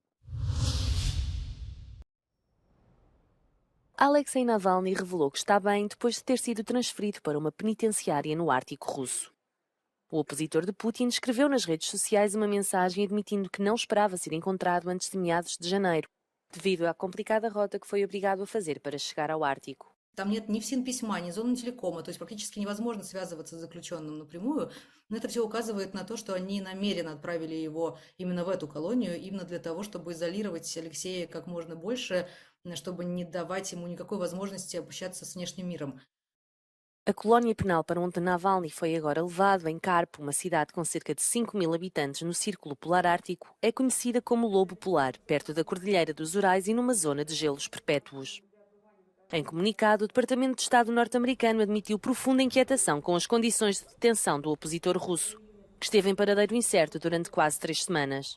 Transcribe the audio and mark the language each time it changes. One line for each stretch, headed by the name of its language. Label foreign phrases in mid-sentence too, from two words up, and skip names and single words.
Portuguese: Alexei Navalny revelou que está bem depois de ter sido transferido para uma penitenciária no Ártico russo. O opositor de Putin escreveu nas redes sociais uma mensagem admitindo que não esperava ser encontrado antes de meados de janeiro, devido à complicada rota que foi obrigado a fazer para chegar ao Ártico.
Russian: Там нет ни ФСИН-письма, ни зоны телекома, то есть практически невозможно связываться с заключенным напрямую. Но это все указывает на то, что они намеренно отправили его именно в эту колонию, именно для того, чтобы изолировать Алексея как можно больше, чтобы не давать ему никакой возможности общаться с внешним миром.
Portuguese: A colónia penal para onde Navalny foi agora levado, em Karp, uma cidade com cerca de 5.000 habitantes no Círculo Polar Ártico, é conhecida como Lobo Polar, perto da Cordilheira dos Urais e numa zona de gelos perpétuos. Em comunicado, o Departamento de Estado norte-americano admitiu profunda inquietação com as condições de detenção do opositor russo, que esteve em paradeiro incerto durante quase 3 semanas.